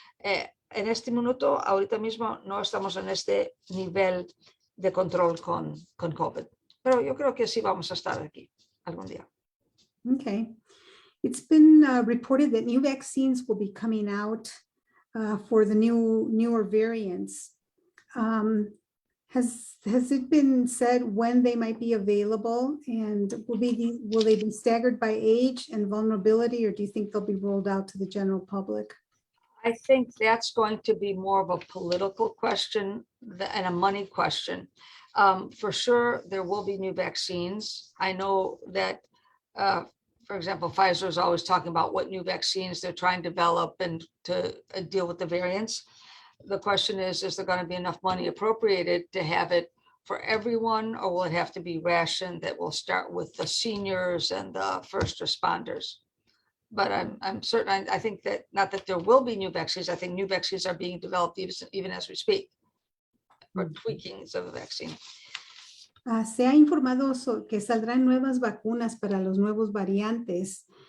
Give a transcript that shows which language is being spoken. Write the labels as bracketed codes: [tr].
[es] En este minuto, ahorita mismo, no estamos en este nivel de control con COVID. Pero yo creo que sí vamos a estar aquí algún día. Okay. [en] It's been reported that new vaccines will be coming out for the newer variants. Has it been said when they might be available, and will they be staggered by age and vulnerability, or do you think they'll be rolled out to the general public? I think that's going to be more of a political question and a money question. For sure, there will be new vaccines. I know that, for example, Pfizer is always talking about what new vaccines they're trying to develop and to deal with the variants. The question is there going to be enough money appropriated to have it for everyone, or will it have to be rationed that will start with the seniors and the first responders? But I'm certain, I think that not that there will be new vaccines, I think new vaccines are being developed even as we speak, or tweakings of the vaccine. [es] Se ha informado que saldrán nuevas vacunas para los nuevos variantes.